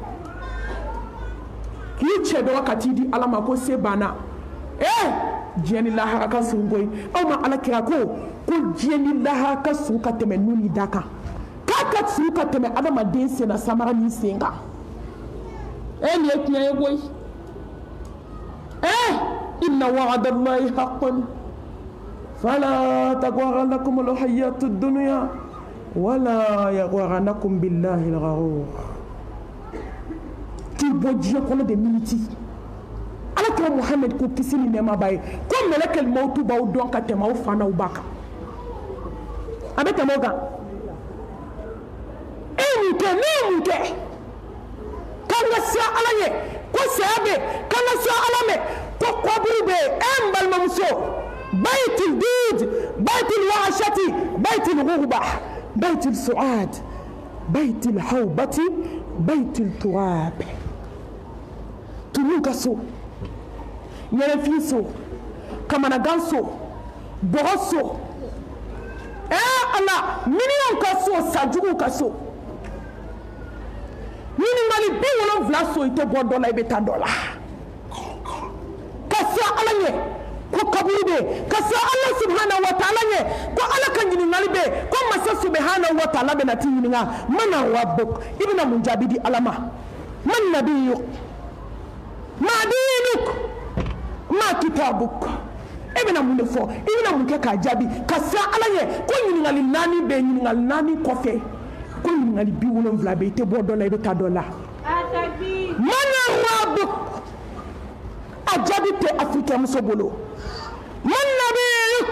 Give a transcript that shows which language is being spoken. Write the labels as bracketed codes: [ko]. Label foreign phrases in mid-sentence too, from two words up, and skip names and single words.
[bm] k'i cɛ dɔgɔ ka t'i di Ala ma ko se banna diɲɛ ni lahara ka surun koyi aw ma Alakira ko diɲɛ ni lahara ka surun ka tɛmɛ nun ni da kan k'a ka surun ka tɛmɛ adamaden sen na samara ni sen kan nin ye tiɲɛ ye koyi [ar] إن وعد الله حق فلا تغرنكم الحياة الدنيا ولا يغرنكم بالله الغرور [bm] k'i bɔ diɲɛ kɔnɔ de miniti Alakira Muhammad ko kisi ni nɛɛma b'a ye ko [ar] ملك الموت [bm] b'aw dɔn ka tɛmɛ aw fa n'aw ba kan a bɛ tɛmɛ o kan e ye mun kɛ ne ye mun kɛ k'an ka siran Ala ɲɛ ko saya bɛ k'an ka siran Ala mɛ ko kɔbiri bɛ yen n balimamuso [ar] بيت الدود بيت الوحشة بيت الغربة بيت السؤال بيت الهول بيت التراب [bm] tunu ka so yɛrɛfin so kamanagan so bɔgɔ so Ala miliyɔn ka so sajugu ka so ɲininkali 70 so i tɛ bɔ dɔ la i bɛ taa dɔ la ka siran Ala ɲɛ ko kaburu bɛ yen ka siran Ala [ar] سبحانه وتعالى [bm] ɲɛ ko Ala ka ɲininkali bɛ yen ko masa [ar] سبحانه وتعالى [bm] bɛna t'i ɲininka [ar] من ربك [bm] i bɛna mun jaabi di Ala ma [ar] من نبيك ما دينك ما كتابك [bm] e bɛna mun de fɔ i bɛna mun kɛ k'a jaabi ka siran Ala ɲɛ ko ɲininkali 4 bɛ yen ɲininkali 4 kɔfɛ ko ɲininkali 70 bɛ yen i tɛ bɔ dɔ la i bɛ taa dɔ la [ar] من ربك [bm] a jaabi tɛ Africain muso bolo [ar] من نبيك